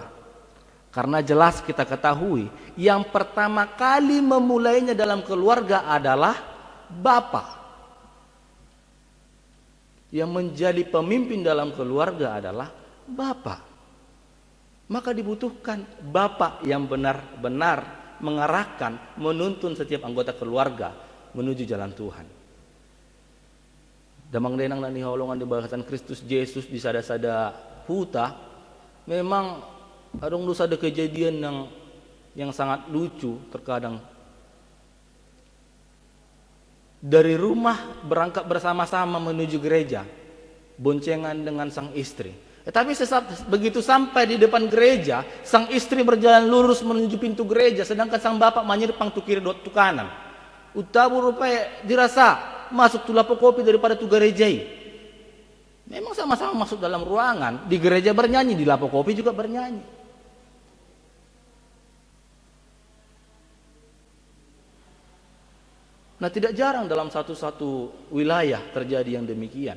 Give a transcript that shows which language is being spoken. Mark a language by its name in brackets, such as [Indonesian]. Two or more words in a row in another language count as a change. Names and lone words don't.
[Indonesian] Karena jelas kita ketahui, yang pertama kali memulainya dalam keluarga adalah bapak. Yang menjadi pemimpin dalam keluarga adalah bapak. Maka dibutuhkan bapak yang benar-benar mengarahkan, menuntun setiap anggota keluarga menuju jalan Tuhan. [Batak Toba] Damang denang dan dihaulungan di bagasan Kristus Yesus di sada-sada huta, [Indonesian] memang ada kejadian yang sangat lucu terkadang. Dari rumah berangkat bersama-sama menuju gereja, boncengan dengan sang istri. Tapi begitu sampai di depan gereja, sang istri berjalan lurus menuju pintu gereja, sedangkan sang bapak menyerpang [Batak Toba] tu kiri dot tu kanan. [Indonesian] Utabu rupanya dirasa masuk [Batak Toba] tu lapo kopi [Indonesian] daripada [Batak Toba] tu gerejai. [Indonesian] Memang sama-sama masuk dalam ruangan, di gereja bernyanyi, di lapo kopi juga bernyanyi. Nah, tidak jarang dalam satu-satu wilayah terjadi yang demikian.